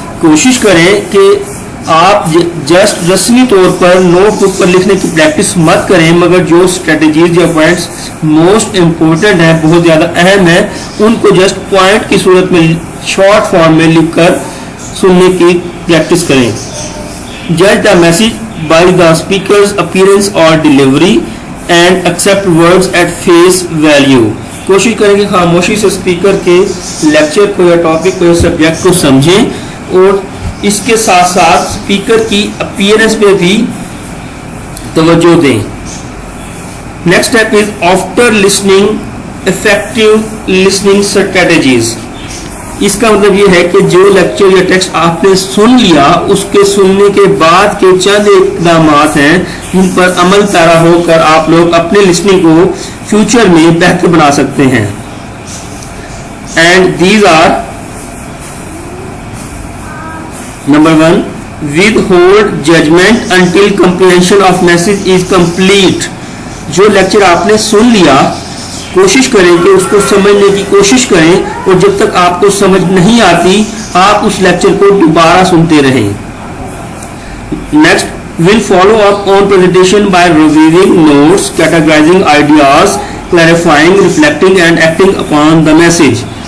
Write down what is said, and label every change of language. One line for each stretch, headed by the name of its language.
Urdu: کوشش کریں کہ آپ جسٹ رسمی طور پر نوٹ بک پر لکھنے کی پریکٹس مت کریں مگر جو اسٹریٹجیز یا پوائنٹس موسٹ امپورٹنٹ ہیں بہت زیادہ اہم ہیں ان کو جسٹ پوائنٹ کی صورت میں شارٹ فارم میں لکھ کر سننے کی پریکٹس کریں.
English: جج the message by the speakers appearance اور delivery and accept words at face value.
Urdu: کوشش کریں کہ خاموشی سے اسپیکر کے لیکچر کو یا ٹاپک کو یا سبجیکٹ کو سمجھیں اور اس کے ساتھ ساتھ اسپیکر کی اپیئرنس پہ بھی توجہ دیں.
English: Next step is after listening effective listening strategies.
Urdu: اس کا مطلب یہ ہے کہ جو لیکچر یا ٹیکسٹ آپ نے سن لیا اس کے سننے کے بعد کے چند اقدامات ہیں جن پر عمل پیرا ہو کر آپ لوگ اپنے لسننگ کو فیوچر میں بہتر بنا سکتے ہیں.
English: And these are: number 1, withhold judgment until comprehension of message is complete.
Urdu: جو لیکچر آپ نے سن لیا کوشش کریں کہ اس کو سمجھنے کی کوشش کریں اور جب تک آپ کو سمجھ نہیں آتی آپ اس لیکچر کو دوبارہ سنتے رہیں.
English: Next, will follow up on presentation by reviewing notes, categorizing ideas, clarifying, reflecting and acting upon the message.